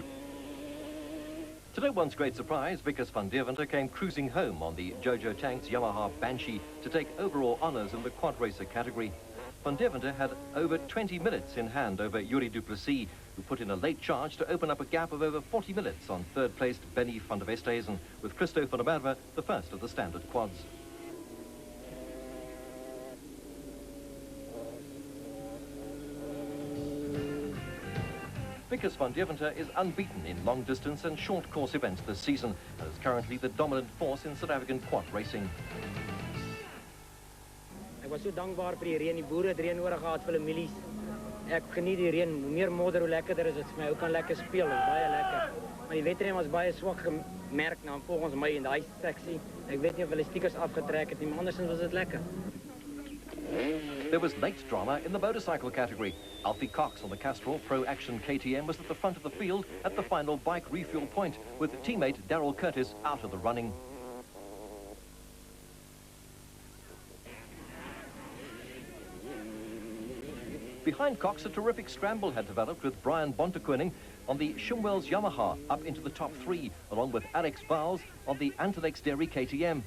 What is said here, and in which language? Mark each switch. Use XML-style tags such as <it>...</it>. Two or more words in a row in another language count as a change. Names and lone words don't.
<en>To no one's great surprise, Vickers van Deventer came cruising home on the Jojo Tanks Yamaha Banshee to take overall honours in the quad racer category. Van Deventer had over 20 minutes in hand over Yuri Duplessis, who put in a late charge to open up a gap of over 40 minutes on third-placed Benny van der Westhuizen, with Christo van der Merwe the first of the standard quads. Vickers van Deventer is unbeaten in long-distance and short-course events this season, and is currently the dominant force in South African quad racing.</en> <af>Ek was so dankbaar vir die reën, die boere het reën nodig gehad vir hulle mielies. Ek geniet die reën, hoe meer modder hoe lekkerder is dit vir my. Ou kan lekker speel, dit is baie lekker. Maar die wedren was baie swak gemerk na volgens my in daai seksie. Ek weet nie of hulle stickers afgetrek het nie, maar andersins was dit lekker.</af> <en>There was late drama in the motorcycle category. Alfie Cox on the Castrol Pro Action KTM was at the front of the field at the final bike refuel point, with teammate Darryl Curtis out of the running. Behind Cox, a terrific scramble had developed with Brian Bontekoning on the Shumwells Yamaha up into the top 3, along with Alex Vowles on the Antilex Dairy KTM.</en>